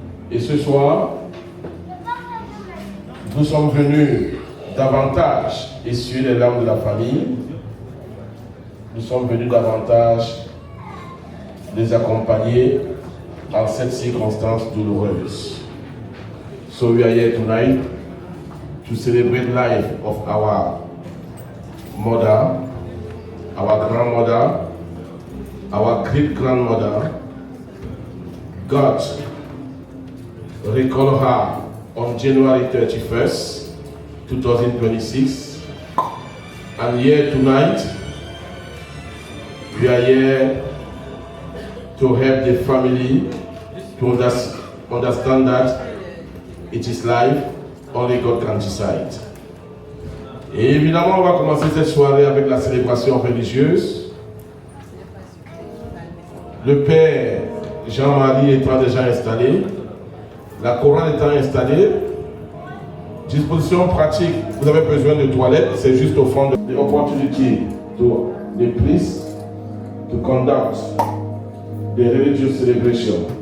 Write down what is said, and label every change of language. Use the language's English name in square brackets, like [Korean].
[French] Et ce soir, nous sommes venus davantage essuyer les larmes de la famille. Nous sommes venus davantage les accompagner en cette circonstance douloureuse. [English] So we are here tonight to celebrate the life of our mother, our grandmother, our great-grandmother. God recall her on January 31st, 2026. And here tonight, we are here to help the family to understand that it is life, only God can decide. [French] Et évidemment, on va commencer cette soirée avec la célébration religieuse. Le Père Jean-Marie étant déjà installé, la chorale étant installée, Disposition pratique, vous avez besoin de toilettes, c'est juste au fond de [English] the opportunity to the priest to conduct the religious celebration.